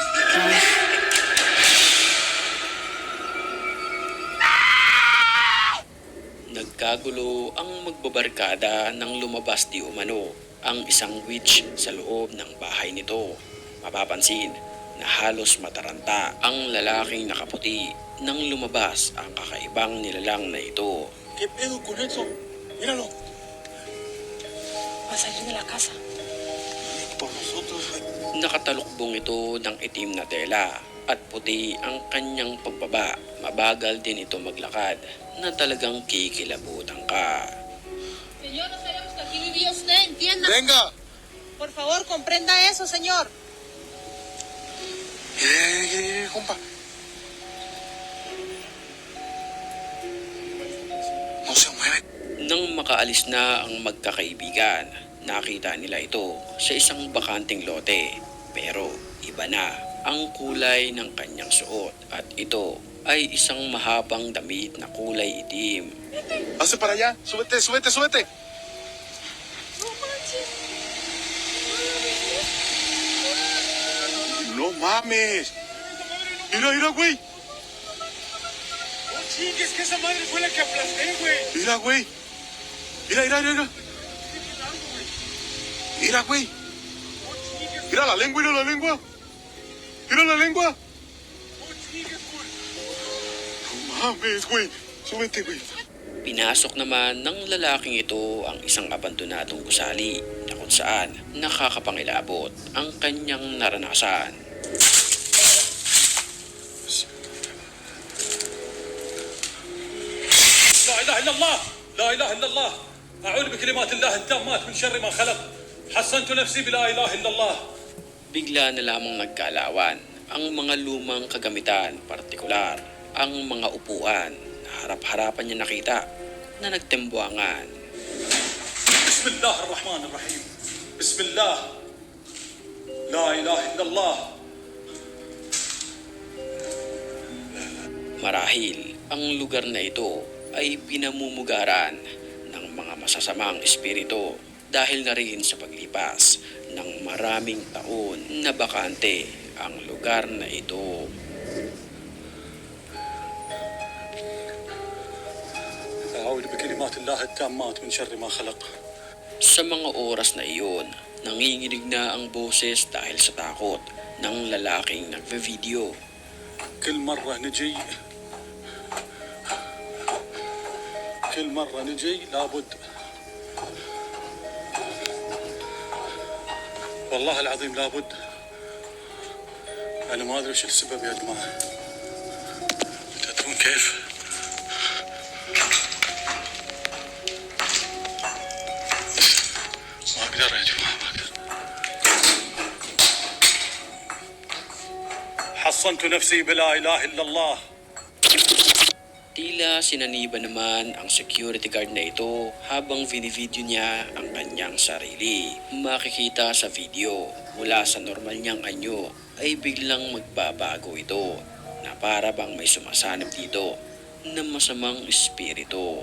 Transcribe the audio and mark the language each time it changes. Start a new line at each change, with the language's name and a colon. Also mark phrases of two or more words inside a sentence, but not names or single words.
Filipino: Nagkagulo ang magbabarkada nang lumabas di umano ang isang witch sa loob ng bahay nito. Mapapansin na halos mataranta ang lalaking nakaputi nang lumabas ang kakaibang nilalang na ito.
Spanish: ¿Qué pedo con eso? Míralo. Va a salir de la casa. Por nosotros, güey.
Filipino: Nakatalukbong ito ng itim na tela at puti ang kanyang pagbaba. Mabagal din ito maglakad na talagang kikilabutan ka.
Spanish: Señor, no sabemos que aquí vivía usted, entienda. Venga. Por favor, comprenda eso, señor. Compa. No se mueve.
Filipino: Nang makaalis na ang magkakaibigan, nakita nila ito sa isang bakanting lote. Pero iba na ang kulay ng kanyang suot at ito ay isang mahabang damit na kulay itim.
Spanish: Hace para allá. Súbete, súbete, súbete. No mames. Mira, mira, güey. No chingues, que esa madre fue la que aplasté, güey. Mira, güey. Mira, mira, mira. Mira, güey. No chingues, Mira la lengua, mira la lengua. Mira la lengua. no chingues, güey. No mames, güey. Súbete, güey.
Filipino: Pinasok naman ng lalaking ito ang isang abandonadong gusali na kung saan nakakapangilabot ang kanyang naranasan.
Arabic: لا اله الا الله، لا اله الا الله. اعوذ بكلمات الله التامات من شر ما خلق. حصنت نفسي بلا اله الا الله.
Filipino: Bigla na lamang nagkalawan ang mga lumang kagamitan, partikular ang mga upuan na harap-harapan niya nakita na nagtembuangan.
Arabic: بسم الله الرحمن الرحيم. بسم الله. لا اله الا الله.
Filipino: Marahil ang lugar na ito ay pinamumugaran ng mga masasamang espiritu dahil na rin sa paglipas ng maraming taon na bakante ang lugar na ito.
Arabic: اعوذ بكلمات الله التامات من شر ما خلق.
Filipino: Sa mga oras na iyon, nanginginig na ang boses dahil sa takot ng lalaking nagve-video.
Arabic: كل مرة نجي لابد. والله العظيم لابد. أنا ما أدري وش السبب يا جماعة. تدرون كيف؟ ما أقدر يا جماعة، ما أقدر. حصنت نفسي بلا إله إلا الله.
Filipino: Tila sinaniba naman ang
English: security guard
Filipino: na ito habang vinivideo niya ang kanyang sarili. Makikita sa video mula sa normal niyang anyo ay biglang magbabago ito na para bang may sumasanib dito na masamang espiritu.